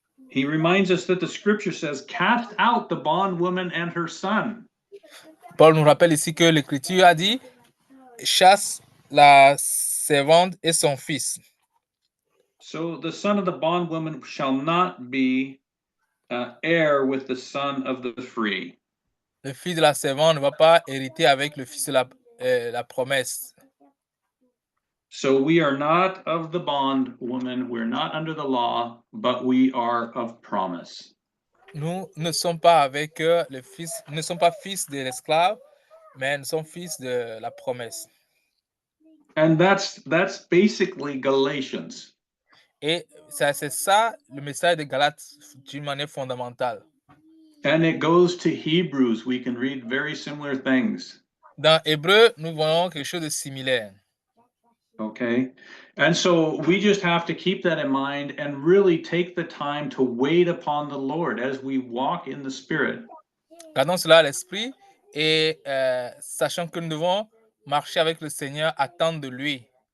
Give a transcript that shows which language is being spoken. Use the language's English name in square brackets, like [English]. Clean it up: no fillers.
[English] He reminds us that the scripture says, cast out the bondwoman and her son. [French] Paul nous rappelle ici que l'Écriture a dit, chasse la servante et son fils. [English] So the son of the bondwoman shall not be heir with the son of the free. [French] Le fils de la servante ne va pas hériter avec le fils de la promesse. [English] So we are not of the bondwoman, we're not under the law, but we are of promise. [French] Nous ne sommes pas avec le fils, nous ne sommes pas fils de l'esclave, mais nous sommes fils de la promesse. [English] And that's basically Galatians. [French] Et c'est ça le message de Galates d'une manière fondamentale. [English] And it goes to Hebrews. We can read very similar things. [French] Dans Hébreu, nous voyons quelque chose de similaire. [English] Okay. And so we just have to keep that in mind and really take the time to wait upon the Lord as we walk in the Spirit. [French] Gardons cela à l'esprit et sachant que nous devons marcher avec le Seigneur, attendre de lui.